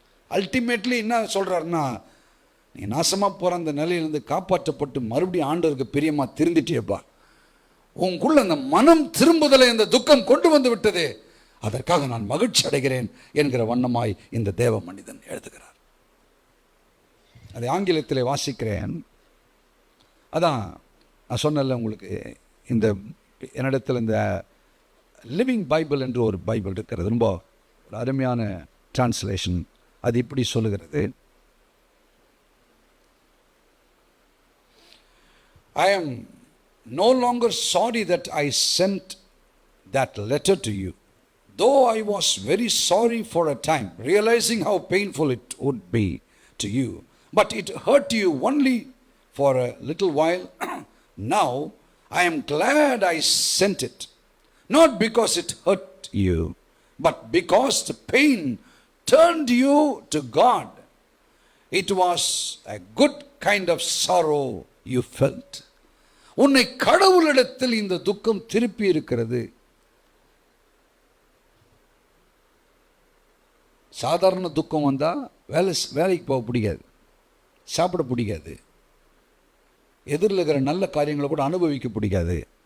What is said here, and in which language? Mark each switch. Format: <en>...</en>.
<ta>Ultimately என்ன சொல்றாருன்னா, நீ நாசமா போற அந்த நிலையிலிருந்து காப்பாற்றப்பட்டு மறுபடியும் ஆண்டவருக்கு பிரியமா திருந்திட்டியப்பா, உங்களுக்குள்ள அந்த மனம் திரும்புதலை இந்த துக்கம் கொண்டு வந்து விட்டதே, அதற்காக நான் மகிழ்ச்சி அடைகிறேன் என்கிற வண்ணமாய் இந்த தேவ மனிதன் எழுதுகிறார். அதை ஆங்கிலத்தில் வாசிக்கிறேன். அதான் நான் சொன்னல உங்களுக்கு, இந்த என்னிடத்தில் இந்த லிவிங் பைபிள் என்று ஒரு பைபிள் இருக்கிறது, ரொம்ப ஒரு அருமையான டிரான்ஸ்லேஷன். அது இப்படி சொல்லுகிறது,</ta> <en>I am no longer sorry that I sent that letter to you, though I was very sorry for a time, realizing how painful it would be to you, but it hurt you only for a little while. Now I am glad I sent it, not because it hurt you, but because the pain turned you to God. It was a good kind of sorrow you felt.</en> <ta>உன்னை கடவுளிடத்தில் இந்த துக்கம் திருப்பி இருக்கிறது. சாதாரண துக்கம் வந்தால் வேலைக்கு போக பிடிக்காது, சாப்பிட பிடிக்காது, எதிரில் இருக்கிற நல்ல காரியங்களை கூட அனுபவிக்க பிடிக்காது.</ta>